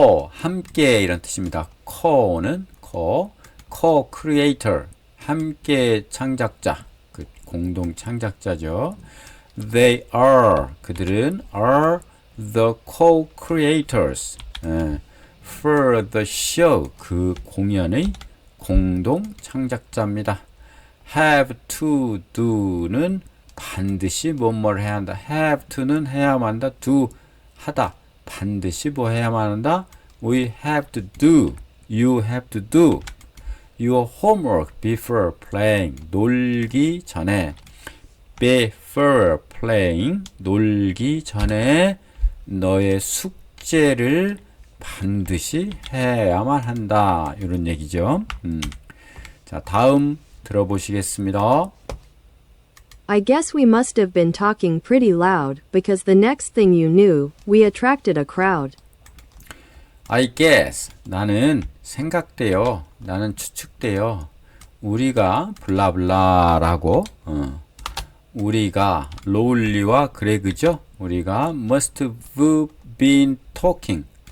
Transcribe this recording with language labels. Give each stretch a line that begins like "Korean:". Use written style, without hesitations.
Korean: 함께 이런 뜻입니다. co는 co-creator 함께 창작자 그 공동 창작자죠.
English: They are
Korean: 그들은
English: are the co-creators for the show
Korean: 그 공연의 공동 창작자입니다.
English: have to do
Korean: 는 반드시 뭐뭐를 해야 한다.
English: have to
Korean: 는 해야만 한다. do 하다. 반드시 뭐 해야만 한다.
English: We have to do. You have to do. Your homework before playing.
Korean: 놀기 전에.
English: Before playing.
Korean: 놀기 전에 너의 숙제를 반드시 해야만 한다. 이런 얘기죠. 자, 다음 들어보시겠습니다.
English: I guess we must have been talking pretty loud, because the next thing you knew, we attracted a crowd. I guess
Korean: 나는 생각돼요. 나는 추측돼요. 우리가 블라블라라고 우리가 롤리와 그레그죠. 우리가
English: must have been talking.